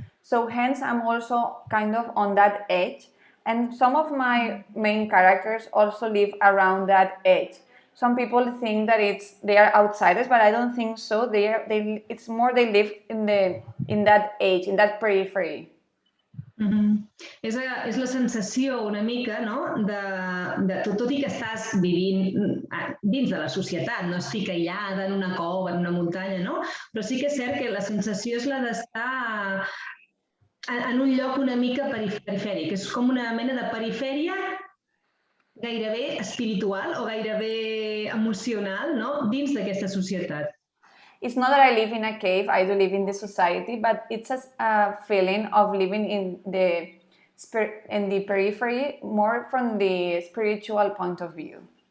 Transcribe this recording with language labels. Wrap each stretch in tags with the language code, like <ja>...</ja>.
<en>So hence I'm also kind of on that edge. And some of my main characters also live around that edge. Some people think that they are outsiders, but I don't think so. It's more they live in that edge, in that periphery.</en> <ca>És la sensació una mica, tot i que estàs vivint dins de la societat, no estic aïllada en una cova, en una muntanya, però sí que és cert que la sensació és la d'estar en un lloc una mica perifèric, és com una mena de perifèria gairebé espiritual o gairebé emocional dins d'aquesta societat.</ca> <en>It's not that I live in a cave, I do live in the society, but it's a feeling of living in the periphery, more from the spiritual point of view.</en>